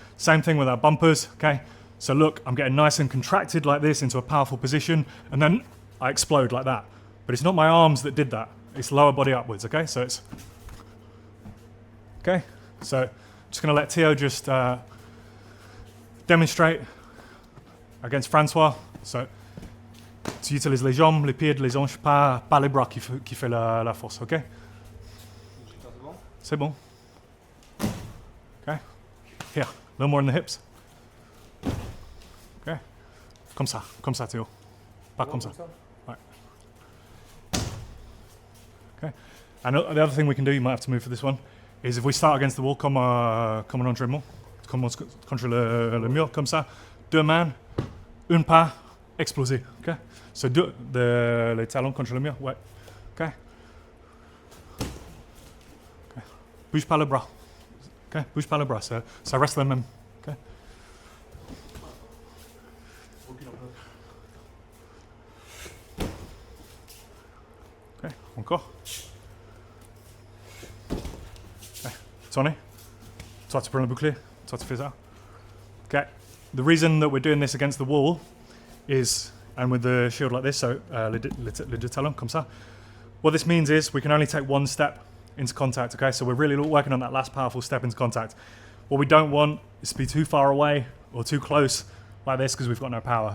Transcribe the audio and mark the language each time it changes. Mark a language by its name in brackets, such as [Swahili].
[English] Same thing with our bumpers, okay? So look, I'm getting nice and contracted like this into a powerful position, and then I explode like that. But it's not my arms that did that. It's lower body upwards, okay? So it's... Okay? So I'm just going to let Theo just demonstrate against Francois. [French] So tu utilises les jambes, les pieds, les hanches, pas les bras qui fait la force, ok? C'est bon. Okay? [English] Here, a little more in the hips. [French] Okay? Comme ça, Theo. Pas comme ça. Right. [English] Okay. And the other thing we can do, you might have to move for this one, is if we start against the wall comme un entraînement, contre le mur, comme ça, 2 mains, un pas, exploser. Okay? [French] So les talons contre le mur, ouais. Okay? Okay. Bouge pas le bras. Okay? Bouge pas le bras, ça reste le même. Okay? Okay, encore. Okay. Tony, toi tu prends le bouclier, toi tu fais ça. [English] Okay. The reason that we're doing this against the wall is, and with the shield like this, so les deux talons, comme ça. What this means is we can only take 1 step into contact, okay? So we're really working on that last powerful step into contact. What we don't want is to be too far away or too close like this because we've got no power.